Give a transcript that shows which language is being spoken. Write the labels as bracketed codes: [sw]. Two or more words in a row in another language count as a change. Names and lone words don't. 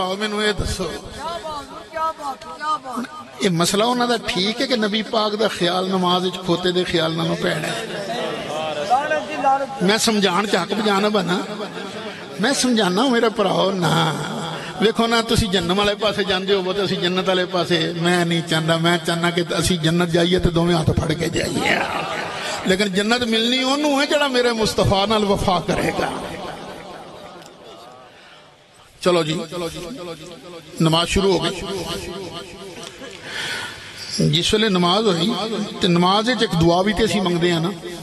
[pa] مینوں یہ دسو [ur] کیا بات کیا بات کیا بات [pa] یہ مسئلہ انہوں دا ٹھیک ہے کہ نبی پاک دا خیال نماز وچ کھوتے دے خیال نالوں پیڑا ہے لعنت جی لعنت میں سمجھان چاک بجانا بنا میں سمجھانا ہوں میرے پراؤ نا ویکھو نا تسی جنت والے پاسے جاندے ہو تے اسی جنت والے پاسے میں نہیں چاہتا میں چاہنا کہ اسی جنت جائیے تے دوویں ہاتھ پھڑ کے جائیے لیکن جنت ملنی اونوں ہے جڑا میرے مصطفیٰ نال وفا کرے گا چلو جی نماز شروع ہو گئی جس ویلے نماز ہوئی تے نماز وچ ایک دعا بھی تے اسی منگدے ہیں نا